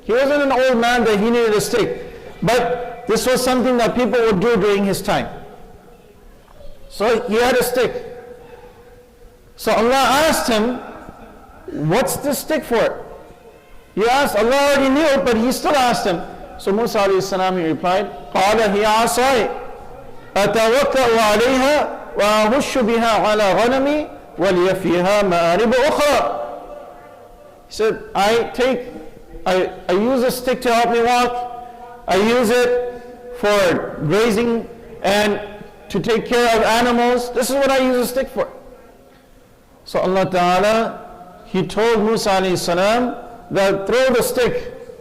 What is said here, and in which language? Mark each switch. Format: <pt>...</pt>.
<en>He wasn't an old man that he needed a stick. But this was something that people would do during his time. So he had a stick. So Allah asked him, what's this stick for? He asked, Allah already knew it, but he still asked him. So Musa alayhi salam, he replied,</en> <ar>قَالَ هِيَ عَصَايَ أَتَوَكَّأُ عَلَيْهَا وَأَهُشُّ بِهَا عَلَى غَنَمِي وَلِيَ فِيهَا مَآرِبُ أُخْرَى.</ar> <en>He said, I use a stick to help me walk. I use it for grazing and to take care of animals. This is what I use a stick for. So Allah Ta'ala, He told Musa alayhi salam that throw the stick.</en>